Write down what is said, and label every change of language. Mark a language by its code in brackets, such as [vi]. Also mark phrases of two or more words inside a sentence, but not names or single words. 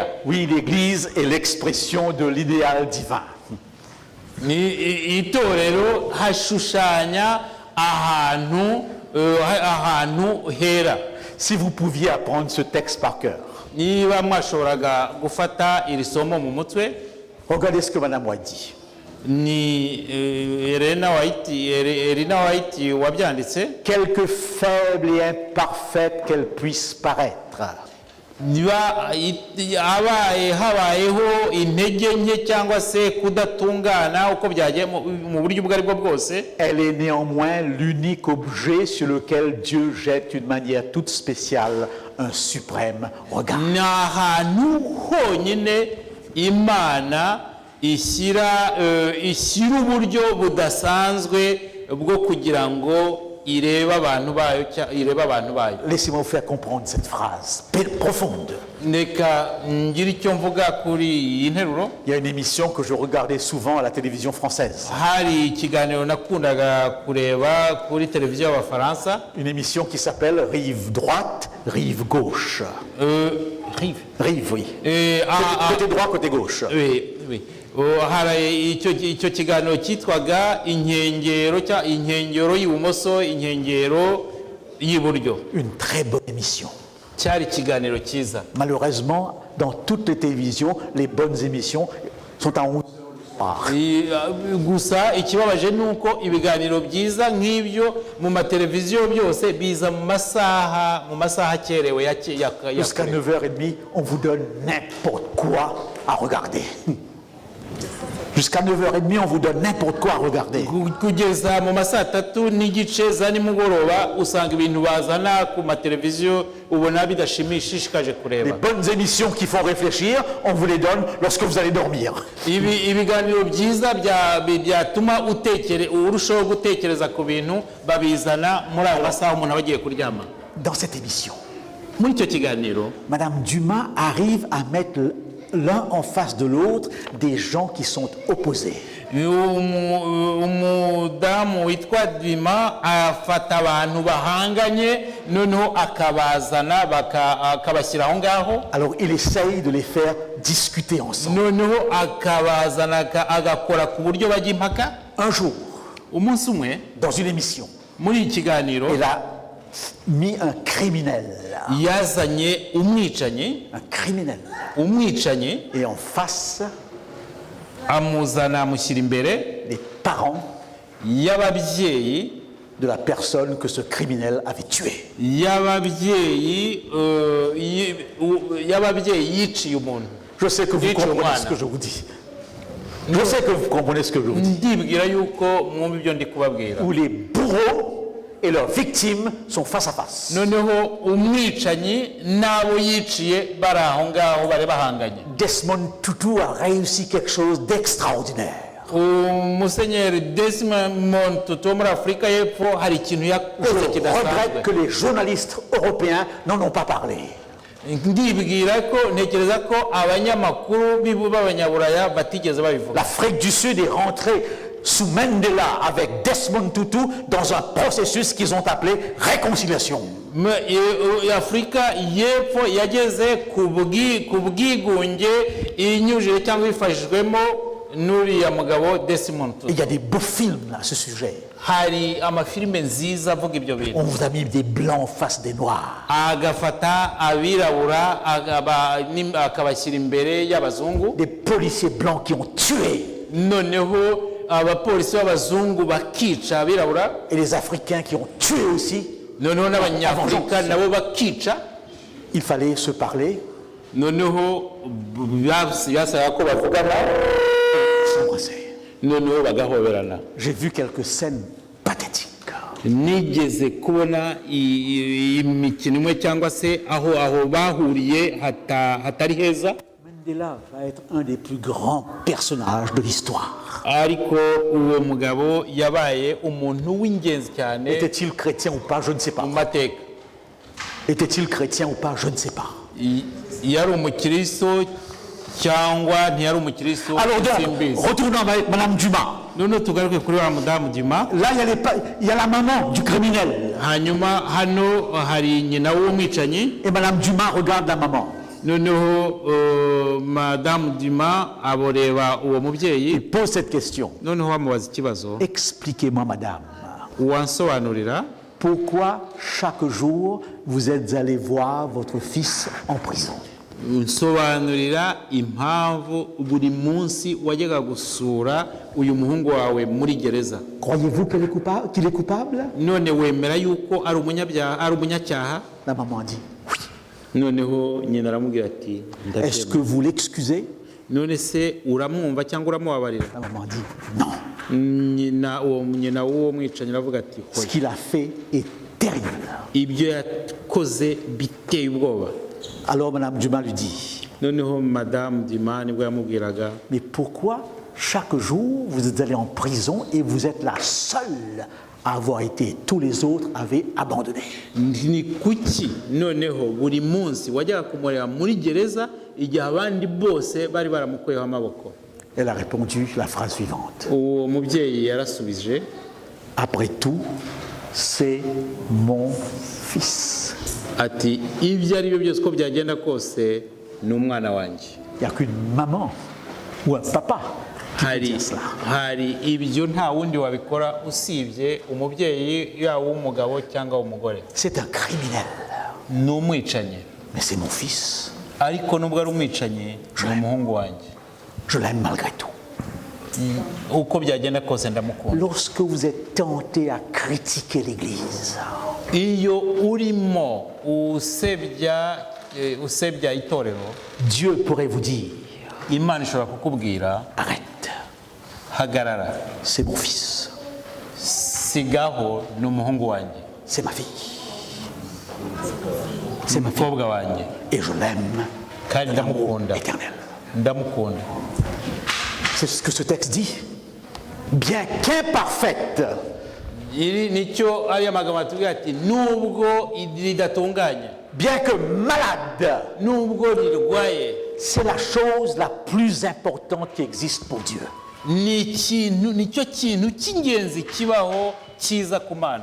[fr] Oui, l'Église est l'expression de l'idéal divin. [rw] itorero hashushanya ahantu hera. [fr] Si vous pouviez apprendre ce texte par cœur, [rw] niba mwashoboraga gufata iri somo mu mutwe, [fr] regardez ce que Madame White dit. [rw] ni Elena White wabyanditse. [fr] Quelque faible et imparfaite qu'elle puisse paraître, [rw] niba habayeho intege nke cyangwa se kudatungana uko byagiye mu buryo ubwo aribwo bwose, [fr] elle est néanmoins l'unique objet sur lequel Dieu jette d'une manière toute spéciale un suprême regard. [rw] ni ahantu honyine Imana ishyira uburyo budasanzwe bwo kugira ngo irebe abantu bayo. [fr] Laissez-moi vous faire comprendre cette phrase profonde. [rw] Reka ngire icyo mvuga kuri iyi nteruro. [fr] Il y a une émission que je regardais souvent à la télévision française. [rw] hari ikiganiro nakundaga kureba kuri televiziyo y'abafaransa, [fr] Une émission qui s'appelle Rive droite, rive gauche. Rive, oui. Côté droit, côté gauche. [rw] hari icyo kiganiro cyitwaga inkengero y'ibumoso, inkengero y'iburyo. [fr] Une très bonne émission. [rw] cyari ikiganiro cyiza. [fr] Malheureusement, dans toutes les télévisions, les bonnes émissions sont à 11h le pas. [rw] gusa ikibabaje ni uko ibiganiro byiza nk'ibyo mu mateleviziyo byose biza mu masaha akerewe [fr] Jusqu'à 9h30, on vous donne n'importe quoi à regarder. Jusqu'à 9h30, on vous donne n'importe quoi à regarder. [rw] kugeza mu masaa 3:30 za nimugoroba usanga ibintu bazana ku mateleviziyo ubona bidashimishije [fr] Les [rw] kureba. [fr] bonnes émissions qui font réfléchir, on vous les donne lorsque vous allez dormir. [rw] ibiganiro byiza byatuma urushaho gutekereza ku bintu babizana muri ayo masaha umuntu aba agiye kuryama. [fr] Dans cette émission, [rw] Muri icyo kiganiro [fr] Madame Dumas arrive à mettre l'un en face de l'autre des gens qui sont opposés. [rw] umudamu witwa Dima afata abantu bahanganye noneho akabazana akabashyira aho ngaho. [fr] Alors il essaye de les faire discuter ensemble. [rw] noneho akabazana agakora ku buryo bajya impaka. [fr] Un jour, [rw] umunsi umwe [fr] dans une émission, [rw] muri iki kiganiro [fr] il a mis un criminel. [rw] yazanye umwicanyi [fr] Et en face, [rw] amuzana amushyira imbere [fr] les parents [rw] y'ababyeyi [fr] de la personne que ce criminel avait tuée. [rw] y'ababyeyi yiciye umuntu. [fr] Je sais que vous comprenez ce que je vous dis. Je sais que vous comprenez ce que je vous dis. [rw] ndibwira yuko mwumva ibyo ndi kubabwira. [fr] Où les bourreaux et leurs victimes sont face à face. [rw] noneho umwicanyi n'abo yiciye bari aho ngaho bari bahanganye. [fr] Desmond Tutu a réussi quelque chose d'extraordinaire. [rw] Musenyeri Desmond Tutu muri Afurika y'Epfo hari ikintu yakoze [fr] Je regrette [rw] kidasanzwe. [fr] que les journalistes européens n'en ont pas parlé. [rw] ndibwira ko ntekereza ko abanyamakuru b'abanyaburaya batigeze babivuga. [fr] L'Afrique du Sud est rentrée sous Mandela avec Desmond Tutu dans un processus qu'ils ont appelé réconciliation. [rw] Afurika y'Epfo yageze ku bwigunge inyujije cyangwa ifashijwemo n'uriya mugabo Desmond [fr] Et il [rw] Tutu. [fr] y a des beaux films à ce sujet. [rw] hari amafilime nziza avuga ibyo bintu. [fr] On vous a mis des blancs face des noirs. [rw] agafata abirabura akabashyira imbere y'abazungu. [fr] Des policiers blancs qui ont tué. [rw] noneho abapolisi b'abazungu bakica abirabura. [fr] Et les Africains qui ont tué aussi. [rw] noneho n'abanyafurika nabo bakica. [fr] Il fallait se parler, [rw] noneho byasaba ko bavugana [fr] s'embrasser. [rw] noneho bagahoberana. [fr] J'ai vu quelques scènes pathétiques. [rw] nigeze kubona imikino imwe cyangwa se aho bahuriye hatari heza. [fr] Mandela va être un des plus grands personnages de l'histoire. [rw] ariko uwo mugabo yabaye umuntu w'ingenzi cyane [fr] Était-il chrétien ou pas, je ne sais pas. [rw] mu mateka. [fr] Était-il chrétien ou pas, je ne sais pas. [rw] yari umukristo cyangwa ntiyari umukristo [fr] Alors donc, [rw] simbizi. [fr] retournons avec Madame Dumas. [rw] noneho tugaruke kuri wa mudamu Dima. [fr] Là, il y a la maman du criminel. [rw] hanyuma hano hari nyina w'umwicanyi. [fr] Et Madame Dumas regarde la maman. [rw] noneho madamu Dima aboreba uwo mubyeyi. [fr] Il pose cette question. [rw] noneho bamubaza ikibazo. [fr] Expliquez-moi, Madame, [rw] wansobanurira [fr] pourquoi chaque jour vous êtes allé voir votre fils en prison? [rw] nsobanurira impamvu buri munsi wajyaga gusura uyu muhungu wawe muri gereza. [fr] Croyez-vous qu'il est coupable? [rw] none wemera yuko ari umunyacyaha? [fr] La maman dit oui. [rw] noneho nyina aramubwira ati [fr] Est-ce que vous l'excusez? [rw] none se uramwumva cyangwa uramubabarira? [fr] La maman dit non. [rw] nyina w'uwo mwicanyi aravuga ati [fr] Ce qu'il a fait est terrible. [rw] ibyo yakoze biteye ubwoba. [fr] Alors Madame Dumas lui dit [rw] noneho madamu Dima nibwo yamubwiraga [fr] mais pourquoi chaque jour vous êtes allé en prison et vous êtes la seule à avoir été, tous les autres avaient abandonné? [rw] ni kuki noneho buri munsi wajyaga kumureba muri gereza igihe abandi bose bari baramukuyeho amaboko? [fr] Elle a répondu la phrase suivante: [rw] uwo mubyeyi yarasubije [fr] après tout, c'est mon fils. [rw] ati ibyo ari byo byose uko byagenda kose ni umwana wanjye. [fr] Il n'y a qu'une maman ou un papa qui peut dire cela. [rw] hari ibyo nta wundi wabikora usibye umubyeyi yaba w'umugabo cyangwa w'umugore. [fr] C'est un criminel, [rw] ni umwicanyi, [fr] mais c'est mon fils. [rw] ariko nubwo ari umwicanyi ni umuhungu wanjye. [fr] Je l'aime malgré tout. [rw] uko byagenda kose ndamukunda. [fr] Lorsque vous êtes tenté à critiquer l'Église, [rw] Iyo urimo usebya itorero, [fr] Dieu pourrait vous dire, [rw] Imana ishobora kukubwira [fr] arrête, [rw] hagarara, [fr] c'est mon fils, [rw] sigaho ni umuhungu wanjye, [fr] c'est ma fille, c'est ma fille, [rw] umukobwa wanjye, [fr] et je l'aime [rw] kandi [fr] d'amour [rw] ndamukunda, [fr] éternel. [rw] ndamukunda. [fr] C'est ce que ce texte dit. Bien qu'imparfaite, [rw] Iri nicyo ariya magambo atubwira ati nubwo ridatunganye, [fr] bien que malade, [rw] nubwo rirwaye, [fr] c'est la chose la plus importante qui existe pour Dieu. [rw] nicyo kintu cy'ingenzi kibaho cyiza ku Mana.